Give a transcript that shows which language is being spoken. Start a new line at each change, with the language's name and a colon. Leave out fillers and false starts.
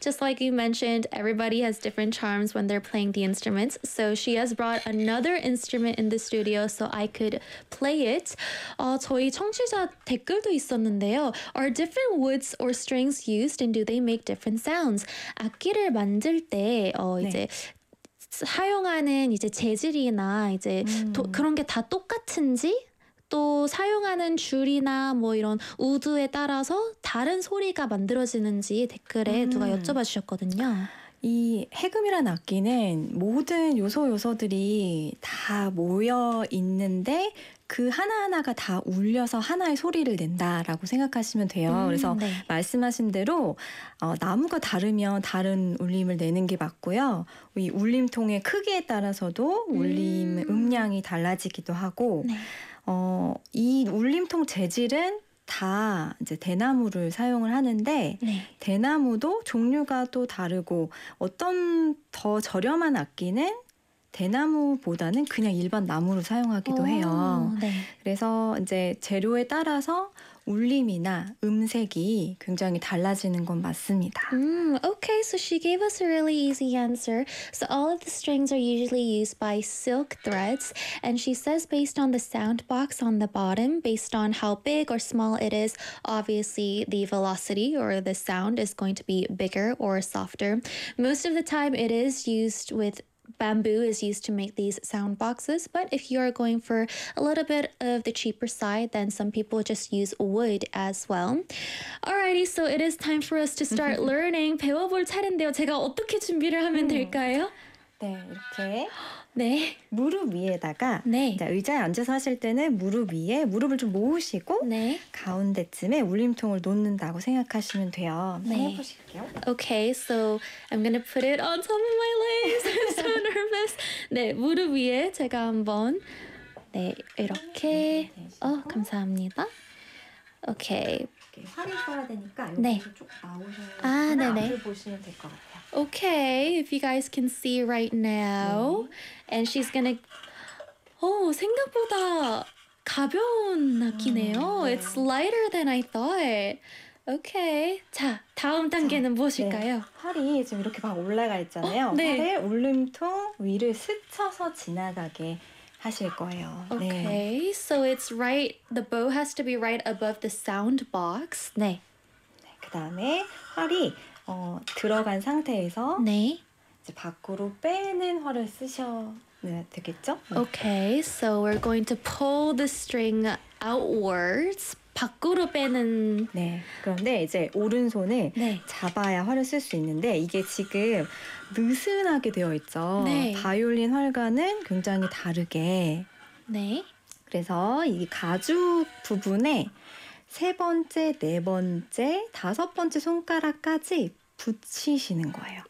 English: Just like you mentioned, everybody has different charms when they're playing the instruments. So she has brought another instrument in the studio so I could play it.
Korean: 저희 청취자 댓글도 있었는데요.
English: Are different woods or strings used and do they make different sounds?
Korean: 악기를 만들 때 이제 사용하는 이제 재질이나 이제 그런 게 다 똑같은지 또 사용하는 줄이나 뭐 이런 우드에 따라서 다른 소리가 만들어지는지 댓글에 누가 여쭤봐 주셨거든요. 이 해금이란 악기는 모든 요소요소들이 다 모여 있는데 그 하나하나가 다 울려서 하나의 소리를 낸다라고 생각하시면 돼요. 그래서 네. 말씀하신 대로 나무가 다르면 다른 울림을 내는 게 맞고요. 이 울림통의 크기에 따라서도 울림 음량이 달라지기도 하고 네. 이 울림통 재질은 다 이제 대나무를 사용을 하는데 네. 대나무도 종류가 또 다르고 어떤 더 저렴한 악기는 대나무보다는 그냥 일반 나무를 사용하기도 해요. 네. 그래서 이제 재료에 따라서 울림이나 음색이 굉장히 달라지는 건 맞습니다.
English: Okay, so she gave us a really easy answer. So all of the strings are usually used by silk threads. And she says based on the sound box on the bottom, based on how big or small it is, obviously the velocity or the sound is going to be bigger or softer. Most of the time it is used with bamboo is used to make these sound boxes, but if you are going for a little bit of the cheaper side, then some people just use wood as well. Alrighty, so it is time for us to start learning.
Korean: 배워볼 차례인데요. 제가 어떻게 준비를 하면 될까요? 네, 이렇게 네. 무릎 위에다가 네. 이제 의자에 앉아서 하실 때는 무릎 위에 무릎을 좀 모으시고 네. 가운데쯤에 울림통을 놓는다고 생각하시면 돼요. 네. 해보실게요.
English: Okay, so I'm gonna put it on top of my legs. I'm so nervous.
Korean: 네, 무릎 위에 제가 한번 네, 이렇게 감사합니다.
English: Okay.
Korean: 이렇게 확인해야 되니까 네. 여기서 쭉 나오셔서 앞을 보시면 될 것 같아요.
English: Okay, if you guys can see right now, 네. and she's gonna.
Korean: Oh, 생각보다 가벼운 악기네요.
English: 네. It's lighter than I thought. Okay.
Korean: 자, 다음 단계는 무엇일까요? 네. 팔이 지금 이렇게 막 올라가 있잖아요. 네. 팔의 울림통 위를 스쳐서 지나가게 하실 거예요.
English: Okay. 네. So it's right. The bow has to be right above the sound box.
Korean: 네. 네. 그다음에 팔이 들어간 상태에서 네. 이제 밖으로 빼는 활을 쓰셔야 되겠죠? 네.
English: Okay, so we're going to pull the string outwards.
Korean: 밖으로 빼는... 네, 그런데 이제 오른손을 네. 잡아야 활을 쓸 수 있는데 이게 지금 느슨하게 되어 있죠? 네. 바이올린 활과는 굉장히 다르게. 네. 그래서 이 가죽 부분에 세 번째, 네 번째, 다섯 번째 손가락까지 붙이시는 거예요.